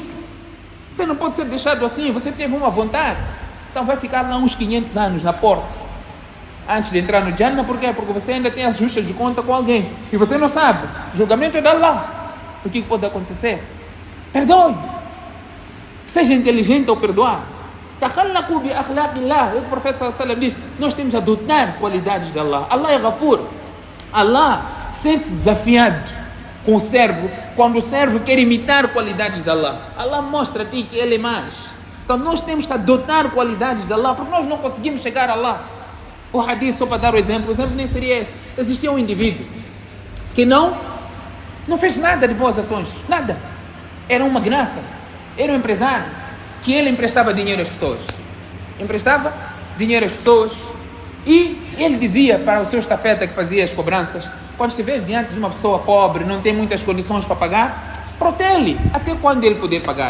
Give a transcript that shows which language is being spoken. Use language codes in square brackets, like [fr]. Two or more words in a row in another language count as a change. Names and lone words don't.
[pt] Você não pode ser deixado assim. Você teve uma vontade, então vai ficar lá uns 500 anos na porta antes de entrar no Jannah. Por quê? Porque você ainda tem as justas de conta com alguém e você não sabe. O julgamento é de Allah. O que pode acontecer? Perdoe. Seja inteligente ao perdoar. [ar] تخلقوا بأخلاق الله. [pt] O profeta [ar] صلى الله عليه وسلم [pt] diz: nós temos a adotar qualidades de Allah. Allah é Ghafur. Allah sente-se desafiado com o servo quando o servo quer imitar qualidades de Allah. Allah mostra a ti que Ele é mais. Então nós temos que adotar qualidades de Allah, porque nós não conseguimos chegar a Allah. O hadith, só para dar o exemplo nem seria esse. Existia um indivíduo que não fez nada de boas ações, nada. Era um magnata, era um empresário, que ele emprestava dinheiro às pessoas. Emprestava dinheiro às pessoas. E ele dizia para o seu estafeta que fazia as cobranças: quando estiver diante de uma pessoa pobre, não tem muitas condições para pagar, protele até quando ele poder pagar.